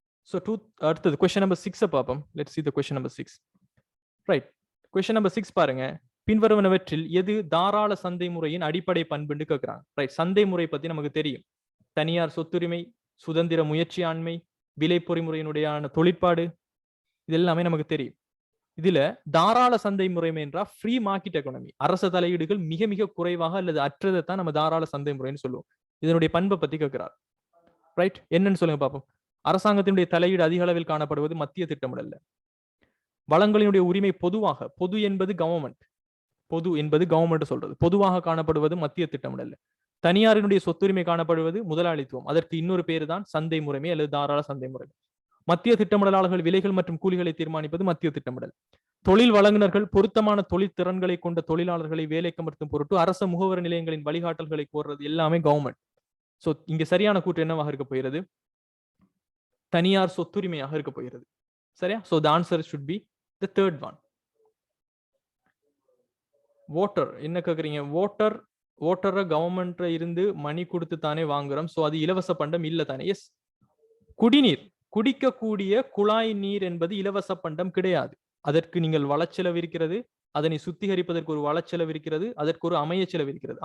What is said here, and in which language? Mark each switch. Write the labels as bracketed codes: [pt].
[ta] So அடுத்தது question number 6 பார்ப்போம். [en] Let's see the question number 6. [ta] Right. Question number 6 பாருங்க. பின்வருவனவற்றில் எது தாராள சந்தை முறையின் அடிப்படை பண்புன்னு கேட்கிறாங்க. ரைட். சந்தை முறை பத்தி நமக்கு தெரியும். தனியார் சொத்துரிமை, சுதந்திர முயற்சி ஆண்மை, விலை பொறிமுறையினுடையான தொழிற்பாடு, இது எல்லாமே நமக்கு தெரியும். இதுல தாராள சந்தை முறைமை என்றால் ஃப்ரீ மார்க்கெட் எக்கானமி, அரச தலையீடுகள் மிக மிக குறைவாக அல்லது அற்றதை தான் நம்ம தாராள சந்தை முறைன்னு சொல்லுவோம். இதனுடைய பண்பை பத்தி கேட்கிறார். ரைட். என்னன்னு சொல்லுங்க பார்ப்போம். அரசாங்கத்தினுடைய தலையீடு அதிக அளவில் காணப்படுவது மத்திய திட்டமிடல்ல. வளங்களினுடைய உரிமை பொதுவாக, பொது என்பது கவர்மெண்ட், பொது என்பது கவர்மெண்ட் சொல்றது, பொதுவாக காணப்படுவது மத்திய திட்டமிடல்ல. தனியாரினுடைய சொத்துரிமை காணப்படுவது முதலாளித்துவம், அதற்கு இன்னொரு பேரு தான் சந்தை முறைமை அல்லது தாராள சந்தை முறைமை. மத்திய திட்டமிடலாளர்கள் விலைகள் மற்றும் கூலிகளை தீர்மானிப்பது மத்திய திட்டமிடல். தொழில் வழங்குனர்கள் பொருத்தமான தொழில் திறன்களை கொண்ட தொழிலாளர்களை வேலைக்கு அமர்த்தும் பொருட்டு அரச முகவர் நிலையங்களின் வழிகாட்டல்களை கோர்றது எல்லாமே கவர்மெண்ட். சோ இங்க சரியான கூற்று என்னவாக இருக்க போகிறது? தனியார் சொத்துரிமையாக இருக்க போகிறது, சரியா? [en] So the answer should be the third one. [ta] voter என்ன கேக்குறீங்க? voter கவர்மெண்ட்ல இருந்து மணி கொடுத்து தானே வாங்குறோம், சோ அது இலவச பண்டம் இல்ல தானே? எஸ். குடிநீர், குடிக்கக்கூடிய குழாய் நீர் என்பது இலவச பண்டம் கிடையாது. அதற்கு நீங்கள் வளச்செலவு இருக்கிறது, அதனை சுத்திகரிப்பதற்கு ஒரு வளச்செலவு இருக்கிறது, அதற்கு ஒரு அமைய செலவு இருக்கிறது.